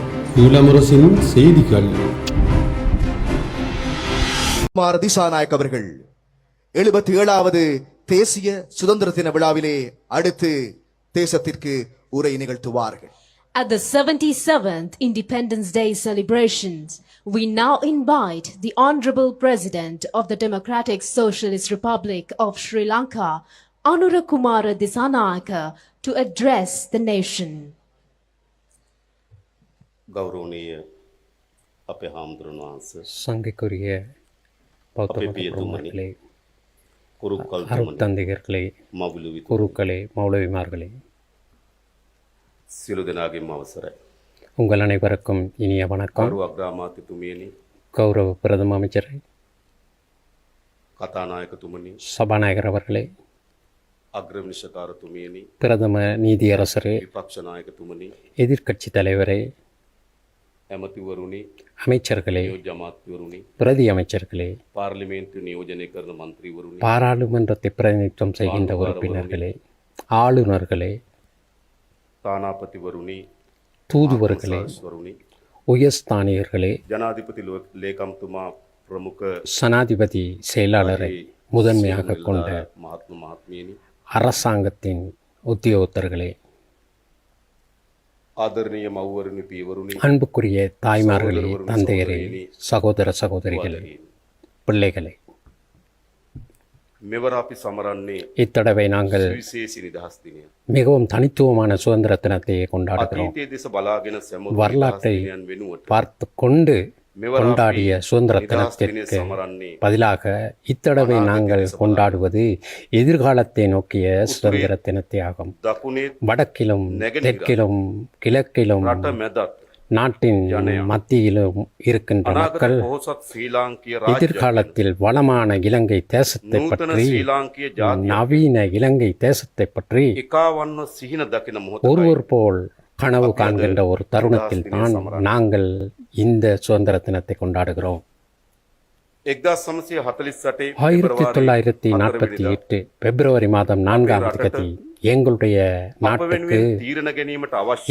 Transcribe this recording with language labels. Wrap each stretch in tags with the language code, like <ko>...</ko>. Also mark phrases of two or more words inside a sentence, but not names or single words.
<ta>ஈழமுரசின் செய்திகள். குமார திசாநாயக் அவர்கள் 77வது தேசிய சுதந்திர தின விழாவிலே அடுத்து தேசத்திற்கு உரை நிகழ்த்துவார்கள்.</ta> <en>At the 77th Independence Day celebrations, we now invite the Honorable President of the Democratic Socialist Republic of Sri Lanka, Anura Kumara Disanayaka, to address the nation.</en> <si>ගෞරවනීය අපේ හාමුදුරන් වහන්සේ</si> <ta>சங்கைக்குரிய பௌத்த பிரமுகர்களே,</ta> <si>කුරුක්කල්</si> <ta>அருட்தந்தையர்களே,</ta> <si>මවුලු විතු</si> <ta>குருக்களே, மௌலவிமார்களே,</ta> <si>සියලු දෙනාගේම අවසරයි.</si> <ta>உங்கள் அனைவருக்கும் இனிய வணக்கம்.</ta> <si>ගරු අග්‍රාමාත්‍යතුමියනි,</si> <ta>கௌரவ பிரதம அமைச்சரே,</ta> <si>කතානායකතුමනි,</si> <ta>சபாநாயகர் அவர்களே,</ta> <si>අග්‍රවිනිශ්චකාරතුමියනි,</si> <ta>பிரதம நீதியரசரே,</ta> <si>විපක්ෂ නායකතුමනි,</si> <ta>எதிர்க்கட்சி தலைவரே,</ta> <si>ඇමතිවරුනි,</si> <ta>அமைச்சர்களே,</ta> <si>නියෝජ්‍ය අමාත්‍යවරුනි,</si> <ta>பிரதி அமைச்சர்களே,</ta> <si>පාර්ලිමේන්තු නියෝජනය කරන මන්ත්‍රීවරුනි,</si> <ta>பாராளுமன்றத்தை பிரதிநிதித்துவம் செய்கின்ற உறுப்பினர்களே, ஆளுநர்களே,</ta> <si>තානාපතිවරුනි,</si> <ta>தூதுவர்களே,</ta> <si>වරුනි,</si> <ta>உயர்ஸ்தானியர்களே,</ta> <si>ජනාධිපති ලේකම්තුමා ප්‍රමුඛ</si> <ta>சனாதிபதி செயலாளரை முதன்மையாக கொண்ட</ta> <si>මහත්ම මහත්මියනි,</si> <ta>அரசாங்கத்தின் உத்தியோகத்தர்களே,</ta> <si>ආදරණීය මව්වරුනි, පියවරුනි,</si> <ta>அன்புக்குரிய தாய்மார்களே, தந்தையரே, சகோதர சகோதரிகளே, பிள்ளைகளே,</ta> <si>මෙවර අපි සමරන්නේ</si> <ta>இத்தடவை நாங்கள்</ta> <si>විශේෂ නිදහස් දිනය.</si> <ta>மிகவும் தனித்துவமான சுதந்திர தினத்தை கொண்டாடுகிறோம்.</ta> <si>අතීතයේ දෙස බලාගෙන සැමෝම</si> <ta>வரலாற்றை</ta> <si>දිනයන් වෙනුවට</si> <ta>பார்த்து கொண்டு கொண்டாடிய சுதந்திர தினத்திற்கு பதிலாக இத்தடவை நாங்கள் கொண்டாடுவது எதிர்காலத்தை நோக்கிய சுதந்திர தினத்தை ஆகும்.</ta> <si>දකුණේ</si> <ta>வடக்கிலும் தெற்கிலும் கிழக்கிலும்</ta> <si>රට මැදත්</si> <ta>நாட்டின் மத்தியிலும் இருக்கின்ற மக்கள்</ta> <si>පොහොසත් ශ්‍රී ලාංකීය රාජ්‍ය</si> <ta>எதிர்காலத்தில் வளமான இலங்கை தேசத்தை</ta> <si>නූතන</si> <ta>பற்றி,</ta> <si>ශ්‍රී ලාංකීය ජාතිය</si> <ta>நவீன இலங்கை தேசத்தை பற்றி</ta> <si>එකාවන්ව සිහින දකින මොහොතයි</si> <ta>ஒருவர் போல் கனவு காண்கின்ற ஒரு தருணத்தில் தான் நாங்கள் இந்த சுதந்திர தினத்தை கொண்டாடுகிறோம். 1948 1948 பிப்ரவரி மாதம் 4ஆம் தேதி எங்களுடைய நாட்டுக்கு</ta> <si>තීරණ ගැනීමට අවශ්‍ය</si>